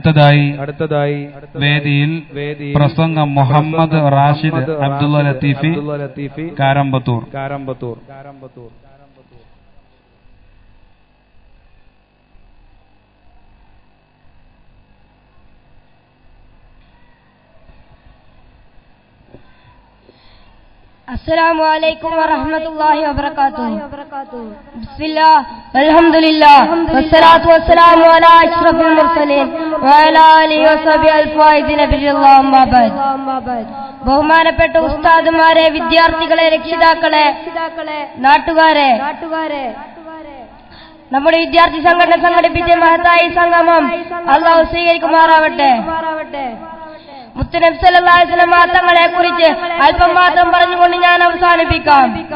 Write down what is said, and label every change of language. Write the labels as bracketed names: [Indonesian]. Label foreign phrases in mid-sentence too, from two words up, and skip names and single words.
[Malayalam] അടുത്തതായി വേദിയിൽ പ്രസംഗം മുഹമ്മദ് റാഷിദ് അബ്ദുള്ള ലത്തീഫി കാരമ്പത്തൂർ. [Arabic] السلام عليكم ورحمة الله وبركاته. بسم الله والحمد لله والصلاة والسلام على أشرف المرسلين وعلى آله وصحبه الفائزين بالله أما بعد. [Malayalam] ബഹുമാനപ്പെട്ട ഉസ്താദുമാരെ, വിദ്യാർത്ഥികളെ, രക്ഷിതാക്കളെ, നാട്ടുകാരെ, നമ്മുടെ വിദ്യാർത്ഥി സംഘടന സംഘടിപ്പിച്ച മഹത്തായ സംഗമം അല്ലാഹു സ്വീകരിക്കുമാറാവട്ടെ. മുത്തുനബി [Arabic] صلى الله عليه وسلم [Malayalam] തങ്ങളെ കുറിച്ച് അല്പം മാത്രം പറഞ്ഞുകൊണ്ട് ഞാൻ അവസാനിപ്പിക്കാം.